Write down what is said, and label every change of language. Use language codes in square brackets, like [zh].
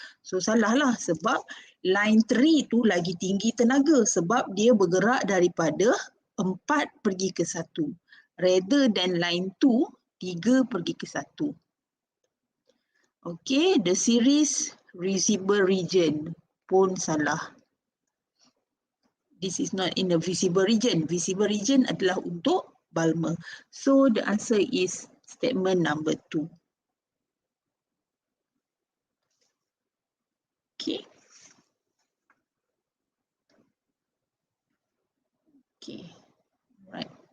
[ms] So, salah lah sebab line 3 tu lagi tinggi tenaga sebab dia bergerak daripada 4 pergi ke 1. [en] Rather than line 2, 3 [ms] pergi ke [en] 1. Okay, the series visible region [ms] pun salah. [en] This is not in the visible region. [ms] Visible region adalah untuk Balmer. [en] So the answer is statement number 2. Okay. Okay, right.